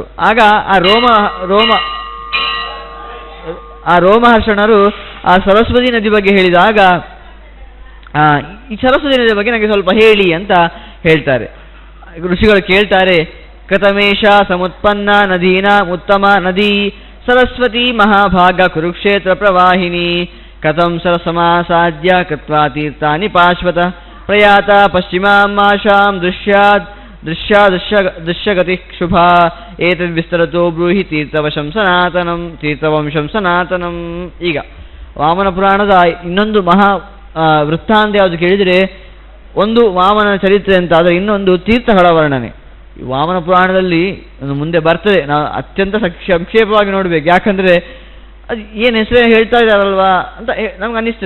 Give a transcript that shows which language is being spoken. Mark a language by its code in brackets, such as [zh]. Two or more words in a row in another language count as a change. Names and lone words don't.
[kn] ಆಗ ಆ ರೋಮಹರ್ಷಣರು ಆ ಸರಸ್ವತಿ ನದಿ ಬಗ್ಗೆ ಹೇಳಿದಾಗ ಈ ಸರಸ್ವತಿ ನದಿ ಬಗ್ಗೆ ನನಗೆ ಸ್ವಲ್ಪ ಹೇಳಿ ಅಂತ ಹೇಳ್ತಾರೆ. ಋಷಿಗಳು ಕೇಳ್ತಾರೆ, [sa] ಕಥಮೇಶ ಸಮುತ್ಪನ್ನ ನದೀನ ಉತ್ತಮ ನದಿ ಸರಸ್ವತಿ ಮಹಾಭಾಗ ಕುರುಕ್ಷೇತ್ರ ಪ್ರವಾಹಿನಿ ಕಥಂ ಸರಸಮಾಸಾದ್ಯ ಕೃತ್ವಾ ತೀರ್ಥಾನಿ ಪಾಶ್ವತ ಪ್ರಯಾತ ಪಶ್ಚಿಮಾಮಾಶಾಂ ದೃಶ್ಯಗತಿ ಶುಭಾ ಏತದ್ವಿಸ್ತರತೋ ಬ್ರೂಹಿ ತೀರ್ಥವಂಶಂ ಸನಾತನಂ. [kn] ಈಗ ವಾಮನ ಪುರಾಣದ ಇನ್ನೊಂದು ಮಹಾ ವೃತ್ತಾಂತ ಯಾವುದು ಕೇಳಿದರೆ, ಒಂದು ವಾಮನ ಚರಿತ್ರೆ ಅಂತ, ಆದರೆ ಇನ್ನೊಂದು ತೀರ್ಥಗಳ ವರ್ಣನೆ. ಈ ವಾಮನ ಪುರಾಣದಲ್ಲಿ ಮುಂದೆ ಬರ್ತದೆ, ನಾವು ಅತ್ಯಂತ ಸಂಕ್ಷೇಪವಾಗಿ ನೋಡಬೇಕು. ಯಾಕಂದರೆ ಅದು ಏನು ಹೆಸರೇ ಹೇಳ್ತಾ ಇದ್ದಾರಲ್ವಾ ಅಂತ ನಮ್ಗೆ ಅನ್ನಿಸ್ತದೆ.